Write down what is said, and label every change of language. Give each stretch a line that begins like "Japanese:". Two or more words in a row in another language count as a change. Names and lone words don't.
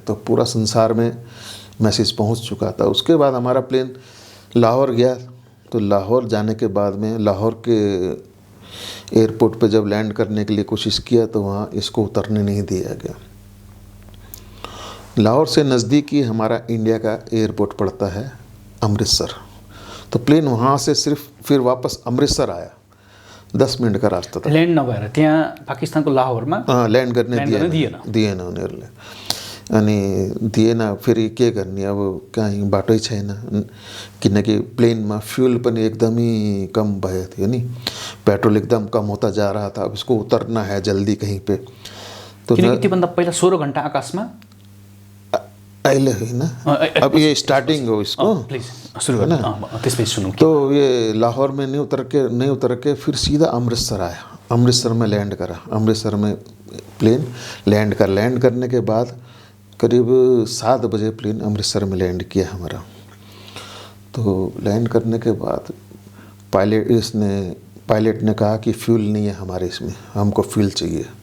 Hindi: तो पूरा संसार में मैसेज पहुंच चुका था। उसके बाद हमारा प्लेन लाहौर गया, तो लाहौर जाने के बाद में लाहौर के एयरपोर्ट पे जब लैंड करने के लिए कोशिश किया तो वहाँ इसको उतरने नहीं दिया गया। लाहौर से नज़दीक ही हमारा इंडिया का एयरपोर्ट पड़ता है अमृतसर। तो प्लेन वहाँ से सिर्फ फिर वापस अमृतसर आया, 10 मिनट का रास्ता था।
Nepali: लैंड नभएर त्यहाँ पाकिस्तानको लाहौरमा हाँ, लैंड करने दिएन उनीहरूले। अनि दिएन फेरि के गर्ने, अब कहीँ बाटै छैन, किनकि प्लेनमा फ्यूल पनि एकदमै कम भयो थियो नि,
Hindi: पेट्रोल एकदम कम होता जा रहा था। अब इसको उतरना है जल्दी कहीं पे, तो
Nepali: किनकि त्योभन्दा पहिला 16 घण्टा आकाशमा अहिले होइन, अब ये स्टार्टिंग हो इसको, प्लिज सुरु गर्नु, त्यसपछि सुनौँ।
Hindi: तो ये लाहौर में नहीं उतर के फिर सीधा अमृतसर आया, अमृतसर में लैंड करा। अमृतसर में प्लेन लैंड करने के बाद करीब 7 बजे प्लेन अमृतसर में लैंड किया हमारा। तो लैंड करने के बाद पायलट ने कहा कि फ्यूल नहीं है हमारे इसमें, हमको फ्यूल चाहिए।